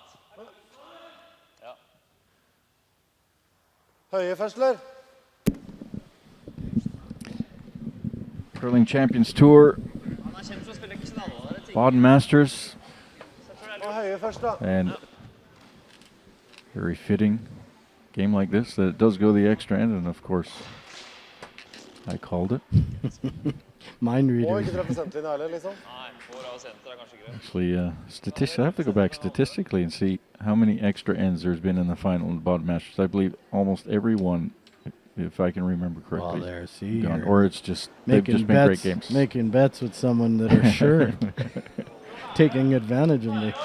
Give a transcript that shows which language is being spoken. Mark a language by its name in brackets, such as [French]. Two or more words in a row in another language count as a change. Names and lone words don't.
[Norwegian] Ja. Høye først, eller? [English] Curling Champions Tour, [Norwegian] Han er kjent for å spille knallharde ting. [English] Baden Masters, [Norwegian] Så jeg tror det er Og høye først, da. [English] and very fitting game like this that it does go the extra end, and of course, I called it. mind [Norwegian] Må [English] reader. [Norwegian] ikke treffe senterlinja heller, liksom. Nei, får av senter er kanskje greit. [English] Actually, I have to go back statistically and see how many extra ends there's been in the final in the Baden Masters. I believe almost every one, if I can remember Well, correctly, there, see, gone. you're Or it's just they've making just been great bets, games. making bets with someone that are sure, taking advantage of me.